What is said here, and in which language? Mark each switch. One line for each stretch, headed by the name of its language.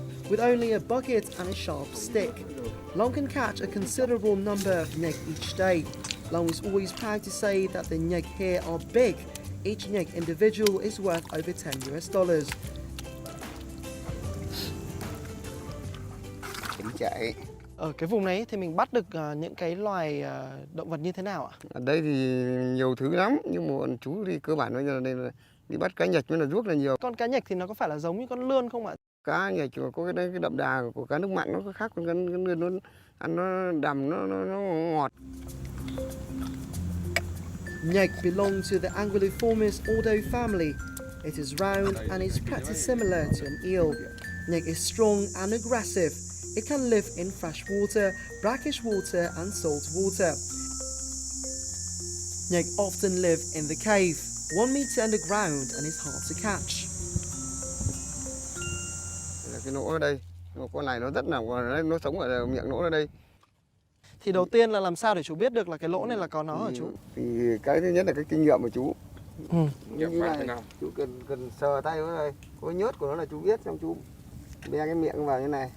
English: With only a bucket and a sharp stick, Long can catch a considerable number of nyek each day. Long is always proud to say that the nyek here are big. Each nyek individual is worth over $10 US.
Vietnamese: Chạy. Ở cái vùng này thì mình bắt được những cái loài động vật như thế nào ạ? Ở đây thì nhiều thứ lắm, nhưng mà bọn chú thì cơ bản bây giờ đây là đi bắt cá nhạch với là ruốc là nhiều. Con cá nhạch thì nó có phải là giống như con lươn không ạ? Cá nhạch có cái đậm đà của cá nước mặn nó có khác con cá lươn, nó ăn nó đầm, nó ngọt.
English: Nyek belong to the Anguilliformis ordo family. It is round and is pretty similar to an eel. Nyek is strong and aggressive. It can live in fresh water, brackish water and salt water. Nyek often live in the cave, 1 meter underground, and is hard to catch.
Vietnamese: Cái nỗ ở đây, con này nó rất là nó sống ở miệng nỗ ở đây. Thì đầu tiên là làm sao để chú biết được là cái lỗ này là có nó hả chú? Thì cái thứ nhất là cái kinh nghiệm của chú. Như Như này, chú cần sờ tay vào đây, có nhớt của nó là chú biết, xong chú bè cái miệng vào như này.